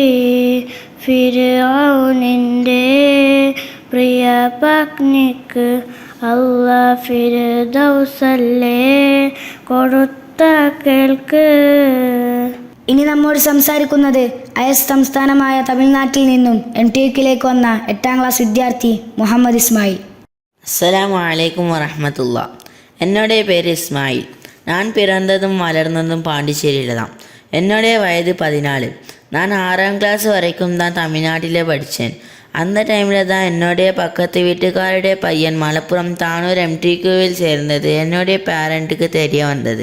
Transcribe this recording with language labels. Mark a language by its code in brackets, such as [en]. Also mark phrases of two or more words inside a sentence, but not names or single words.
[ml] ഫിർഔനിൻ്റെ പ്രിയ പത്നിക്ക് അല്ലാഹ് ഫിർദൗസല്ലേ കൊടുത്ത കേൾക്ക്. ഇനി നമ്മോട് സംസാരിക്കുന്നത് അയസ് സംസ്ഥാനമായ തമിഴ്നാട്ടിൽ നിന്നും MTQയിലേക്ക് വന്ന 8ാം ക്ലാസ് വിദ്യാർത്ഥി മുഹമ്മദ് ഇസ്മായിൽ. [ar] السلام عليكم ورحمة الله. [ta] என்னுடைய பேர் இஸ்மாயில். நான் பிறந்ததும் வளர்ந்ததும் பாண்டிச்சேரியில் தான். என்னுடைய வயது 14. நான் 6ஆம் கிளாஸ் வரைக்கும் தான் தமிழ்நாட்டில் படித்தேன். அந்த டைமில் தான் என்னுடைய பக்கத்து வீட்டுக்காருடைய பையன் மலப்புரம் தானூர் MTQவில் சேர்ந்தது என்னுடைய பேரண்ட்டுக்கு தெரிய வந்தது.